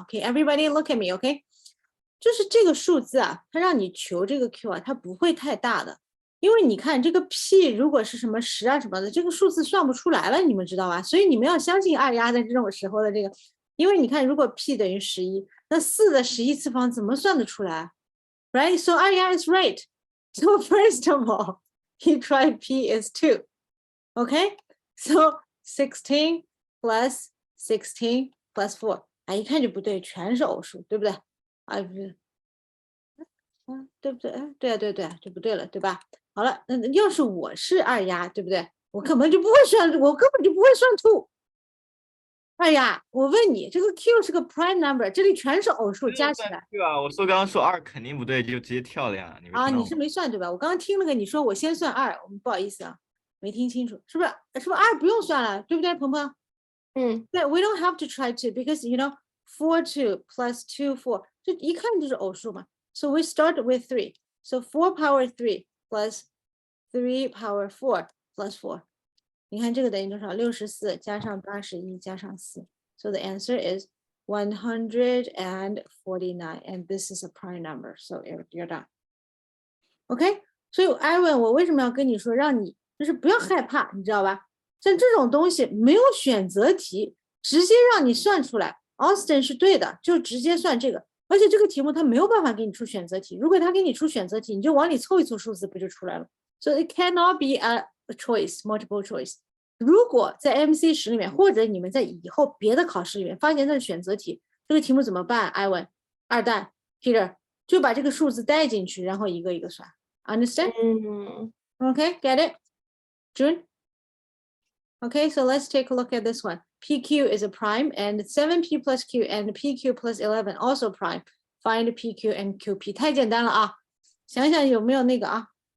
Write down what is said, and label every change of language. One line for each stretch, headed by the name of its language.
English: OK，everybody look at me，OK？
Chinese: 就是这个数字啊，它让你求这个 Q 啊，它不会太大的，因为你看这个 p 如果是什么10啊什么的，这个数字算不出来了，你们知道吧？所以你们要相信二丫在这种时候的这个，因为你看如果 p 等于11，那4的11次方怎么算得出来 ？Right?
English: So 二丫 is right. So first of all, he tried p is 2. Okay? So 16 plus 16 plus 4.
Chinese: 哎，一看就不对，全是偶数，对不对？啊，不是。对不对？哎，对啊，对对啊，就不对了，对吧？好了，那要是我是二丫，对不对？我根本就不会算，我根本就不会算 two。二丫，我问你，这个 q 是个 prime number，这里全是偶数加起来对吧？我说刚刚说2肯定不对，就直接跳了呀。你没啊，听到吗？你是没算对吧？我刚刚听了个你说我先算2，我们不好意思啊，没听清楚，是不是？是不是2不用算了，对不对，鹏鹏？
English: 对，we don't have to try to because you know 4 2 plus 2 4，
Chinese: 这一看就是偶数嘛。
English: So we start with 3. So 4 power 3 plus 3 power 4 plus 4.
Chinese: 你看这个等于多少？64加上81加上4。
English: So the answer is 149, and this is a prime number. So you're done.
Chinese: OK， 所以艾文，我为什么要跟你说，让你就是不要害怕，你知道吧？像这种东西没有选择题，直接让你算出来 ，Austin 是对的，就直接算这个。而且这个题目它没有办法给你出选择题，如果他给你出选择题，你就往里凑一凑数字，不就出来了？
English: So it cannot be a choice, multiple choice.
Chinese: 如果在 MC10里面，或者你们在以后别的考试里面发现它是选择题，这个题目怎么办？艾文、二蛋、Peter 就把这个数字带进去，然后一个一个算。
English: Understand? Okay, get it? June? Okay, so let's take a look at this one. PQ is a prime, and 7P plus Q and PQ plus 11 also prime. Find PQ and QP.
Chinese: 太简单了啊，想想有没有那个啊？